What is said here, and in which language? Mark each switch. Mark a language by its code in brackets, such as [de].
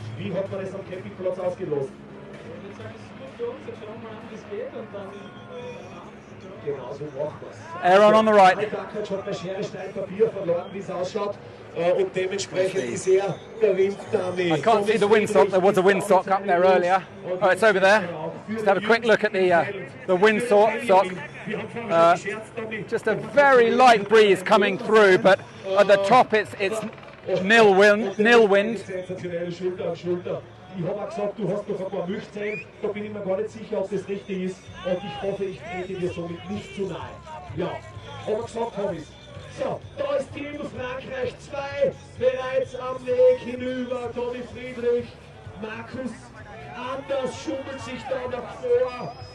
[de] Wie hat man das am Campingplatz ausgelost? Ich würde sagen, es ist gut für uns. Jetzt schauen wir an, wie es geht und dann... Genau so macht man es. [en] Aaron on the right. [de] Paul Takats hat bei Schere, Stein, Papier verloren, wie es ausschaut. Und dementsprechend ist der Winddummy. [en] I can't see the windsock. There was a windsock up there earlier. Oh, it's over there. Just have a quick look at the windsock. Just a very light breeze coming through, but at the top it's nil wind. [de] Sensationelle Schulter an Schulter. Ich habe auch gesagt, du hast noch ein paar Milchzellen. Da bin ich mir gar nicht sicher, ob das richtig ist. Und ich hoffe, ich trete dir somit nicht zu nahe. Ja, aber gesagt habe ich. So, da ist Team Frankreich 2 bereits am Weg hinüber. Tommy Friedrich, Markus Anders schummelt sich da nach vor.